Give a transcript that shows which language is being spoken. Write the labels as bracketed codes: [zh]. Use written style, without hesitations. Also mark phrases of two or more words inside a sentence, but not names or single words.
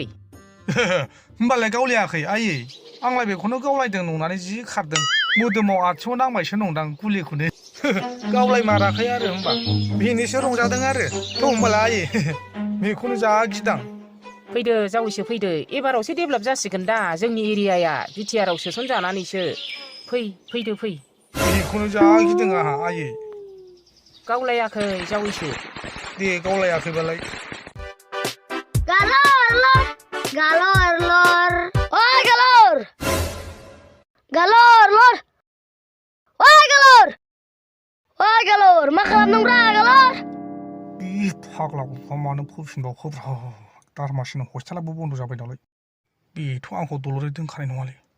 [brx] होमबालाय गावलायाखै आयै आंलाय बेखौनो गावलायदों नंनानै जि खारदों मोदोमाव आथिङाव नांबायसो नंदां गुलिखौनो गावलाय माराखै आरो होमबा बेनिसो रंजादों आरो थ' होमबालाय आयै बेखौनो जा गिदां फैदो जावैसो फैदो एबारावसो डेभेलप जासिगोन दा जोंनि एरियाया बिटिआरआव सोसनजानानैसो फैदो फै बेखौनो जा गिदों आंहा आयै गावलायाखै जावैसो दे गावलायाखैबालाय galor lor oi galor मा खालामदोंब्रा galor बे फाग्ला गथ'आ मानो फैफिनबावखोब्रा दारमासिनो हस्टेलाबो बन्द जाबाय नालाय बेथ' आंखौ दलरै दोनखानाय नङालै